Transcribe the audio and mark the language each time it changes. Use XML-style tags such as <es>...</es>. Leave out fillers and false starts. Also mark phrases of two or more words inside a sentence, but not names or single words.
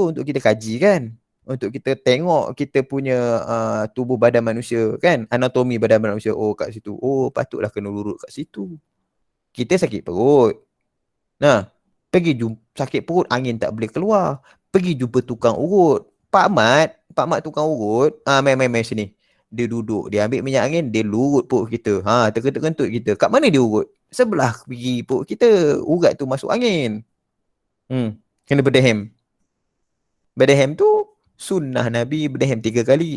<ms>Untuk kita kaji kan. Untuk kita tengok kita punya tubuh badan manusia kan. Anatomi badan manusia. Kat situ. Patutlah kena lurut kat situ. Kita sakit perut. Pergi jumpa sakit perut, angin tak boleh keluar. Pergi jumpa tukang urut. Pak Mat tukang urut. Main sini. Dia duduk, dia ambil minyak angin, dia lurut perut kita. Terkentut-kentut kita. Kat mana dia urut? Sebelah pergi perut kita. Urat tu masuk angin. Kena berdehem. Berdehem tu sunnah Nabi, berdehem 3 kali.</ms>